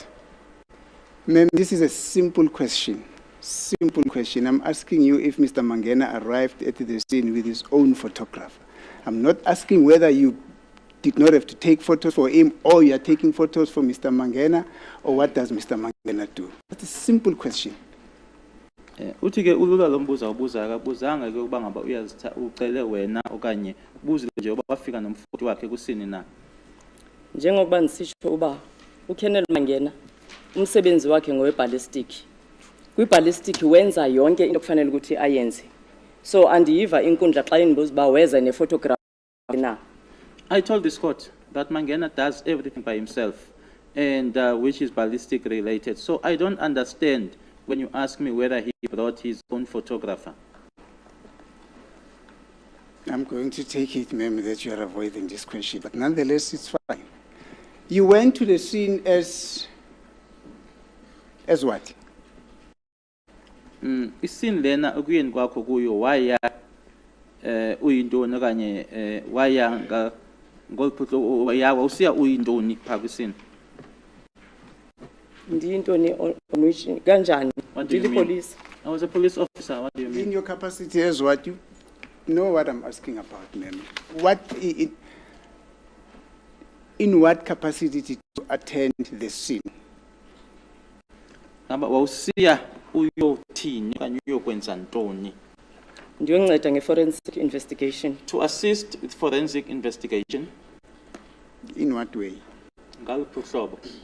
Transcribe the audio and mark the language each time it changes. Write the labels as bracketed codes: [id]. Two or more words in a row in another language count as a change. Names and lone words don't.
[en] Ma'am, this is a simple question. Simple question. I'm asking you if Mr. Mangena arrived at the scene with his own photographer. I'm not asking whether you did not have to take photos for him or you are taking photos for Mr. Mangena, or what does Mr. Mangena do? That's a simple question. [xh] Uthi ke ulula lombuza ubuza akabuzanga ke uba ngaba uyazitha ucele wena okanye ubuzile nje uba wafika nomfoti wakhe kusini na. Njengokuba ndisitsho uba uKennel Mangena umsebenzi wakhe ngowe-ballistic. Kwi-ballistic wenza yonke into kufanele ukuthi ayenze. So andiyiva inkundla xa indibuza uba weza ne-photograph na. [en] I told this court that Mangena does everything by himself, and which is ballistic related. So I don't understand when you ask me whether he brought his own photographer. I'm going to take it, ma'am, that you are avoiding this question, but nonetheless, it's fine. You went to the scene as what? [xh] Isin lena ukuyeni kwakho kuyo waya uyintoni okanye waya ngolphutlo yawa usiya uyintoni pha kwisini. Ndiyintoni [en] on which [xh] kanjani? [en] What do you mean? Police. I was a police officer. What do you In mean? your capacity as what? You know what I'm asking about, ma'am. In what capacity did you attend the scene? [xh] Ngaba wawusiya uyothini okanye uyokwenza ntoni? Ndiyonceda nge-forensic investigation. [en] To assist with forensic investigation. In what way? [xh] Ngaluphi uhlobo?